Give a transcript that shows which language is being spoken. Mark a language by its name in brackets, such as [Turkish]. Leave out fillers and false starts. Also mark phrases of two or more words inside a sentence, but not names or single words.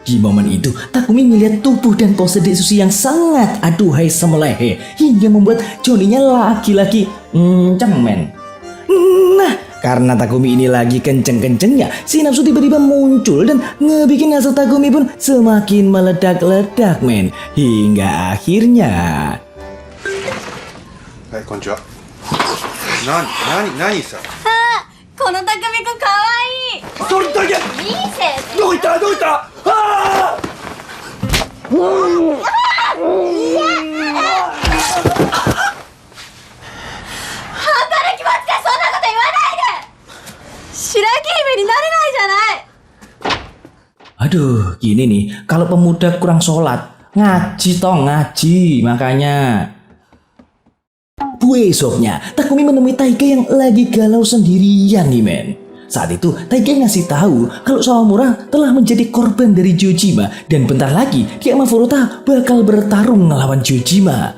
[Indonesian] Di momen itu, Takumi melihat tubuh dan pose Detsushi yang sangat aduhai semelehe hingga membuat Johnny-nya lagi-lagi kenceng, men. Nah, karena Takumi ini lagi kenceng-kencengnya, si nafsu tiba-tiba muncul dan ngebikin hasrat Takumi pun semakin meledak-ledak, men. Hingga akhirnya... [Japanese] はい, こんにちは。何さ? この匠くんかわいい。それだけいいせ。どこ行ったどこ行ったああんたの気持ちでそんなこと言わないで。白雪姫になれないじゃない。 [Indonesian] Aduh, gini nih, kalau pemuda kurang sholat, ngaji toh, ngaji, makanya. Besoknya, Takumi menemui Taiga yang lagi galau sendirian nih, men. Saat itu, Taiga ngasih tahu kalau Sawamura telah menjadi korban dari Jojima dan bentar lagi dia sama Furuta bakal bertarung melawan Jojima.